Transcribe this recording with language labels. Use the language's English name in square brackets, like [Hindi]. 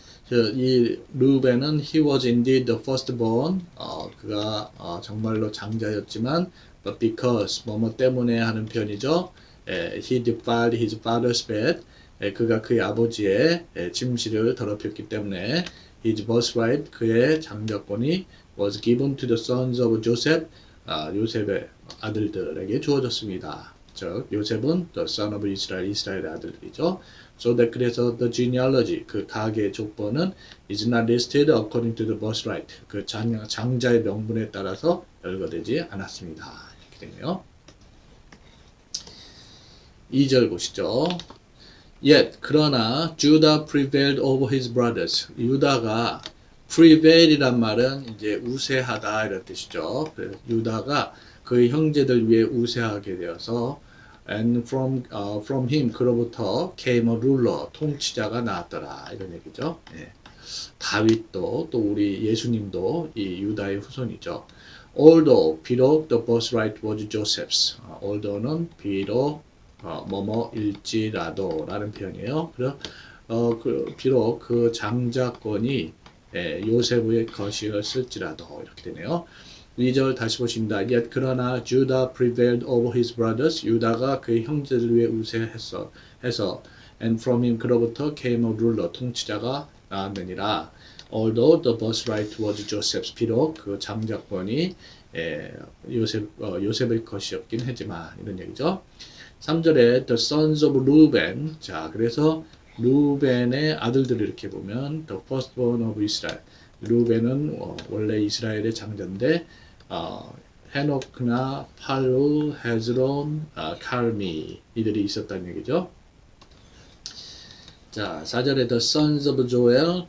[Korean] 이 루벤은 [English] he was indeed the firstborn, [Korean] 그가 정말로 장자였지만 [English] but because [Korean] 뭐뭐 때문에 하는 표현이죠. [English] he defiled his father's bed, [Korean] 그가 그의 아버지의 침실을 더럽혔기 때문에 [English] his birthright, [Korean] 그의 장자권이 [English] was given to the sons of Joseph, [Korean] 요셉의 아들들에게 주어졌습니다. 즉 요셉은 [English] the son of Israel, [Korean] 이스라엘의 아들들이죠. [English] So that, [Korean] 그래서 [English] the genealogy, [Korean] 그 가계 족보는 [English] is not listed according to the birthright, [Korean] 그 장자의 명분에 따라서 열거되지 않았습니다. 이렇게 되네요. 2절 보시죠. [English] Yet, [Korean] 그러나 [English] Judah prevailed over his brothers. [Korean] 유다가 prevail이란 말은 이제 우세하다 이런 뜻이죠. 유다가 그의 형제들 위에 우세하게 되어서 [English] and from him, [Korean] 그로부터 [English] came a ruler, [Korean] 통치자가 나왔더라 이런 얘기죠. 다윗도 또 우리 예수님도 이 유다의 후손이죠. [English] Although, [Korean] 비록 [English] the birthright was Joseph's. [Korean] although는 비록 뭐뭐일지라도 라는 표현이에요. 그래서 비록 그 장자권이 요셉의 것이었을지라도 이렇게 되네요. 2절 다시 보십니다. [English] Yet [Korean] 그러나 [English] Judah prevailed over his brothers. [Korean] 유다가 그의 형제들 위에 우세해서 [English] and from him, [Korean] 그로부터 [English] came a ruler, [Korean] 통치자가 나왔느니라. [English] Although the birthright was Joseph's. [Korean] 비록 그 장자권이 요셉의 것이었긴 하지만 이런 얘기죠. 3절에 [English] the sons of Reuben. [Korean] 자, 그래서 루벤의 아들들을 이렇게 보면 [English] the firstborn of Israel. [Korean] 루벤은 원래 이스라엘의 장자인데 헤노크나 팔루, 헤즈론, 칼미 이들이 있었다는 얘기죠. [English] 자, [Korean] 4절에 [English] the sons of Joel.